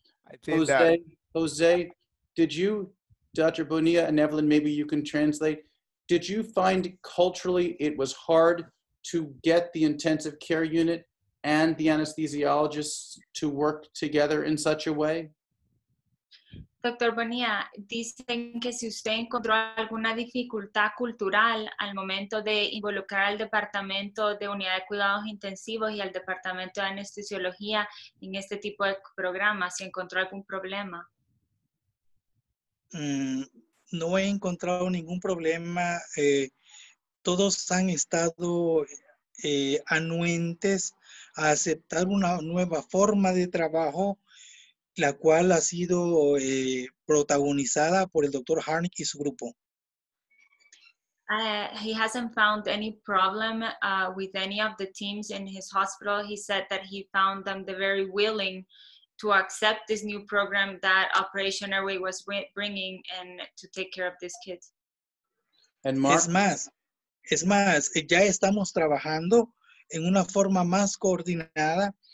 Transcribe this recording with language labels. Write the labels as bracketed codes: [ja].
[en] I think that Jose, did you, Dr. Bonilla and Evelyn, maybe you can translate, did you find culturally it was hard to get the intensive care unit and the anesthesiologists to work together in such a way? [es] Doctor Bonilla, dicen que si usted encontró alguna dificultad cultural al momento de involucrar al departamento de unidad de cuidados intensivos y al departamento de anestesiología en este tipo de programas, si encontró algún problema. No he encontrado ningún problema. Todos han estado anuentes a aceptar una nueva forma de trabajo, la cual ha sido protagonizada por el doctor Harnick y su grupo. [en] He hasn't found any problem with any of the teams in his hospital. He said that he found them very willing to accept this new program that Operation Airway was bringing and to take care of these kids. And Mark? [es] Es más, ya estamos trabajando en una forma más coordinada.